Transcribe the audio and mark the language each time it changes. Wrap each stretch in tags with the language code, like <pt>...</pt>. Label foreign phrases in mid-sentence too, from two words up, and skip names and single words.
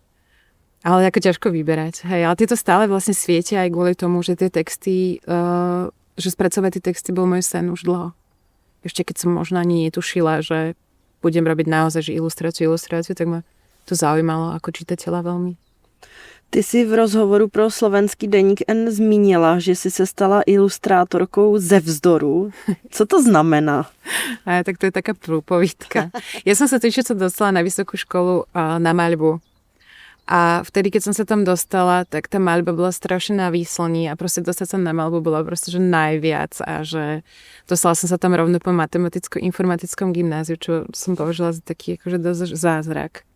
<sk>Ale ako ťažko vyberať. Hej, ale tieto stále vlastne svietia aj kvôli tomu, že tie texty, že spracovať tie texty bol môj sen už dlho. Ešte keď som možno ani netušila, že budem robiť naozaj že ilustráciu, tak ma to zaujímalo ako čitateľa veľmi.</sk> <cs>Ty jsi v rozhovoru pro slovenský deník N zmínila, že jsi se stala ilustrátorkou ze vzdoru. Co to znamená?</cs> <sk>Tak to je taká prúpovídka. Ja som sa totiž dostala na vysokú školu na maľbu. A vtedy, keď som sa tam dostala, tak tá maľba bola strašne na výslní a proste dostať sa na maľbu bola proste, že najviac a že dostala som sa tam rovno po matematicko-informatickom gymnáziu, čo som považila za taký akože dosť zázrak.</sk>